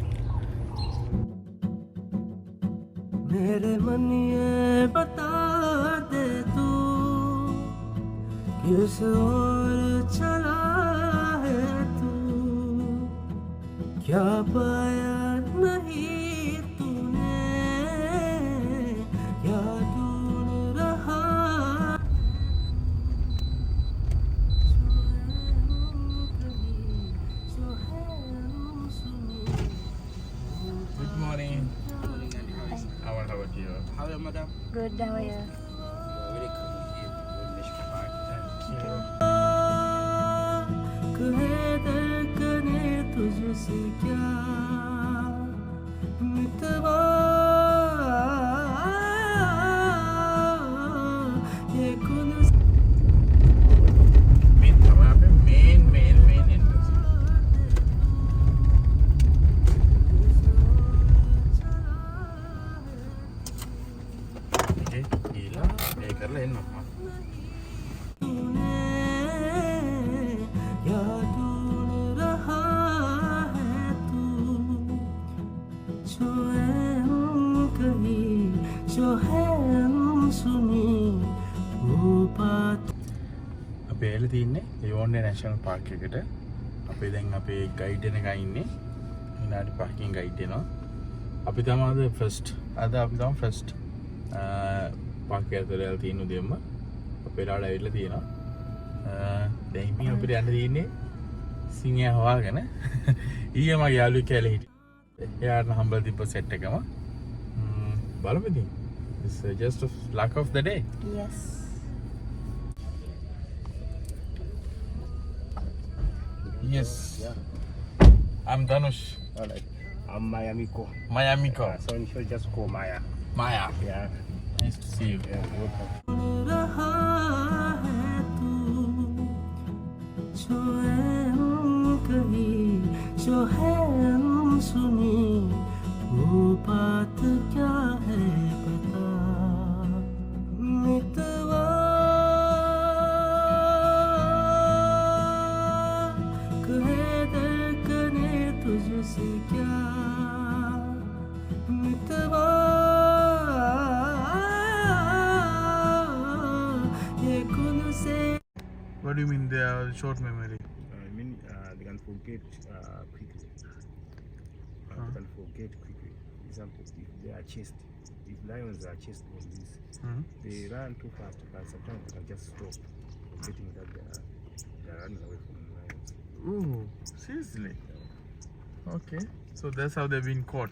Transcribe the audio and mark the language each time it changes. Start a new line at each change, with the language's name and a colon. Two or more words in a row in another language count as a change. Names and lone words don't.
Hindi: मेरे मन ये बता दे तू किस ओर चला है तू क्या पाया नहीं तूने क्या ढूंढ रहा
English: good morning how about you How are you, madam? Good, how are you? Welcome here to National Park. thank you
Hindi: कहे धड़कने तुझसे क्या मितवा ये खुद
Sinhala: මේ තමයි අපේ
English: main entrance
Sinhala: එකේ ගිහලා ඒ කරලා එන්න අප්පා
Hindi: तूने क्या ढूंढ रहा है तू जो है हम कहीं जो है हम सुनी वो बात
Sinhala: අපි ඇවිල්ලා තින්නේ යෝන්ඩේ
English: national park
Sinhala: එකට. අපි දැන් අපේ ගයිඩ් එකයි ඉන්නේ. විනාඩි 5කින් ගයිඩ් එනවා. අපි තමයි අද
English: first park
Sinhala: එකට ඇවිල්ලා තියෙන උදේම. අපේ ලාඩ ඇවිල්ලා තියෙනවා. දැන් ඉතින් අපිට යන්න තියෙන්නේ සිංහයා හොයාගෙන. ඊයේ මගේ යාළුවෙක් කියලා හිටියේ. එයාට හම්බලා තිබ්බ සෙට් එකම. බලමු ඉතින්.
English: It's just a luck of the day. Yes. Yes. I'm Dhanush. Alright. I'm Maya Miko. Maya Miko. So you should just call Maya. Maya. Yeah. Nice to see you. Yeah, welcome.
Hindi: रहा है तू जो है हम कहीं जो है हम सुनी वो बात क्या है बता मितवा कहे धड़कने तुझसे क्या मितवा ये खुद से
English: What do you mean they are short memory? I mean, they can forget quickly. They can forget quickly. Example, if they are chased, if lions are chased on this, they run too fast, but sometimes they can just stop, forgetting that they are running away from lions. Ooh, seriously? Okay. So that's how they've been caught.